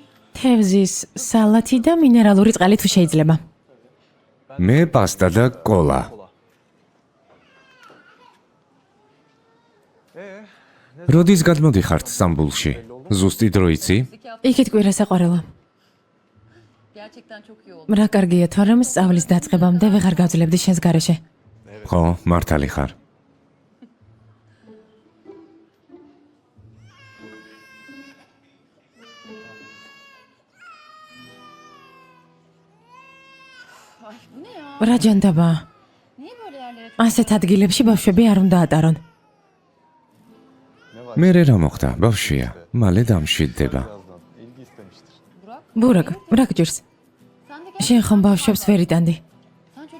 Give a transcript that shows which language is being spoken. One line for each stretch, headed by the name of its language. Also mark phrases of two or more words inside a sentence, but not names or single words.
Georgian: თევზის სალათი და მინერალური წყალი თუ შეიძლება. მე პასტა და კოლა. როდის გადმოდიხართ სტამბულში? ზუსტი დრო იცი? იქით კვირა საყვარელო.
Turkish: gerçekten çok iyi oldu.
Georgian: რა კარგია, თორემ სწავლის დაწყებამდე ვეღარ გავძლებდი შენს გარეშე. ხო, მართალი ხარ.
Turkish: Ay bu ne ya?
Georgian: რა ჯანდაბაა?
Turkish: Niye böyle yerlere çok...
Georgian: ასეთ ადგილებში ბავშვები არ უნდა ატარონ. მე რა მოხდა? ბავშვია, მალე დამშვიდდება.
Turkish: birazdan ilgi istemiştir.
Georgian: ბურაკ, რა გჭირს?
Turkish: Sen de gel.
Georgian: შენ ხომ ბავშვებს ვერ იტანდი?
Turkish: Sen çocuk...